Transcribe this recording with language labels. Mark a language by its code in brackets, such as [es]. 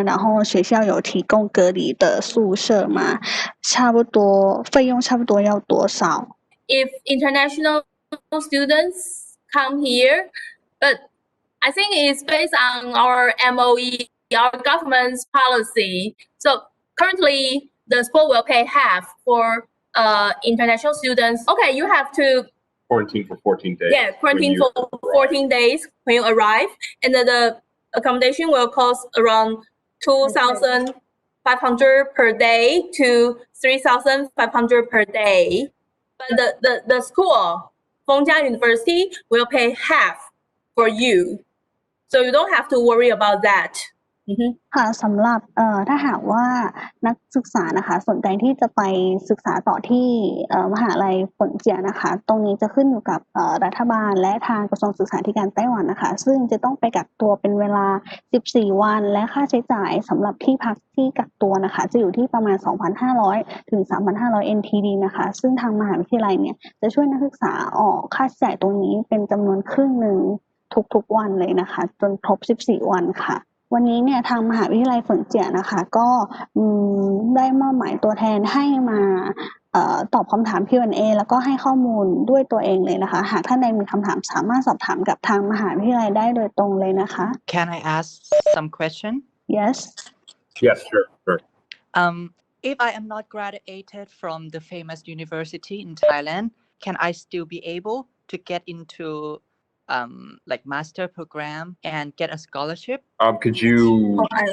[zh] 然后学校有提供隔离的宿舍吗？差不多费用差不多要多少？ [en] If international students come here, but I think it's based on our MOE, our government's policy. So currently, the school will pay half for international students. Okay, you have to Quarantine for 14 days. Yeah, quarantine for 14 days when you arrive, and then the accommodation will cost around 2,500 per day to 3,500 per day. But the school, Feng Chia University, will pay half for you, so you don't have to worry about that. [th] ค่ะสำหรับถ้าหากว่านักศึกษานะคะสนใจที่จะไปศึกษาต่อที่มหาลัยเฟิงเจี้ยนะคะตรงนี้จะขึ้นอยู่กับรัฐบาลและทางกระทรวงศึกษาธิการไต้หวันนะคะซึ่งจะต้องไปกักตัวเป็นเวลา14วันและค่าใช้จ่ายสำหรับที่พักที่กักตัวนะคะจะอยู่ที่ประมาณ 2,500 ถึง 3,500 NTD นะคะซึ่งทางมหาวิทยาลัยเนี่ยจะช่วยนักศึกษาออกค่าใช้จ่ายตรงนี้เป็นจำนวนครึ่งหนึ่งทุกๆวันเลยนะคะจนครบ14วันค่ะวันนี้เนี่ยทางมหาวิทยาลัยเฟิงเจี้ยนะคะก็ ได้มอบหมายตัวแทนให้มาตอบคำถาม Q&A แล้วก็ให้ข้อมูลด้วยตัวเองเลยนะคะหากท่านใดมีคำถามสามารถสอบถามกับทางมหาวิทยาลัยได้โดยตรงเลยนะคะ [en] Can I ask some question? Yes. Yes, sure. If I am not graduated from the famous university in Thailand, can I still be able to get into like master program and get a scholarship? Could you?